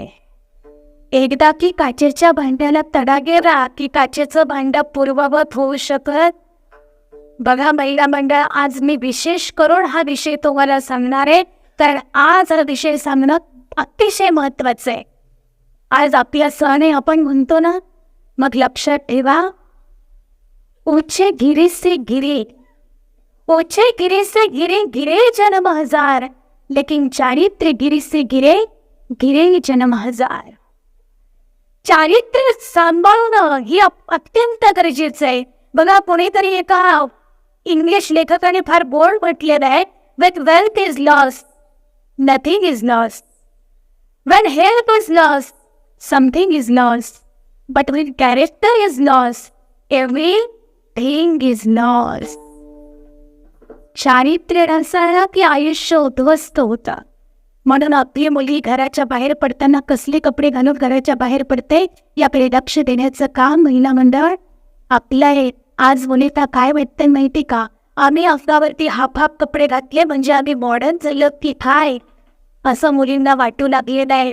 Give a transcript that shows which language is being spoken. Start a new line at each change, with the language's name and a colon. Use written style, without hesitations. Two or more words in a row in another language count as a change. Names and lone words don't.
Marathi: एकदा की काचेच्या भांड्याला तडा गेला की काचेचं भांडं पूर्ववत होऊ शकत. बघा महिला मंडळ, आज मी विशेष करून हा विषय तुम्हाला सांगणार आहे, कारण आज हा विषय सांगणं अतिशय महत्वाचं आहे. आज आपला सण आहे, आपण म्हणतो ना. मग लक्षात ठेवा,
Hindi: ऊंचे गिरे से गिरे, ऊंचे गिरे से गिरे, गिरे जन्म हजार, लेकिन चारित्र्य गिरे से गिरे, गिरे जन्म हजार.
Marathi: चारित्र्य सांभाळणं ही अत्यंत गरजेचं आहे. बघा, कोणीतरी एका इंग्लिश लेखकाने फार बोल्ड म्हटलेलं आहे,
English: when wealth is lost, nothing is lost. When health is lost, something is lost. But when character is lost, everything is lost.
Marathi: चारित्र्य नसलं की आयुष्य उद्ध्वस्त होतं. म्हणून आपली मुली घराच्या बाहेर पडताना कसले कपडे घालून घराच्या बाहेर पडते याकडे लक्ष देण्याचं काम महिला मंडळ आपलं आहे. आज मुलीला काय वाटतंय माहिती का? आम्ही अंगावरती हाफ कपडे घातले म्हणजे आम्ही मॉडर्न झालो की काय, असं मुलींना वाटू लागलेलं आहे.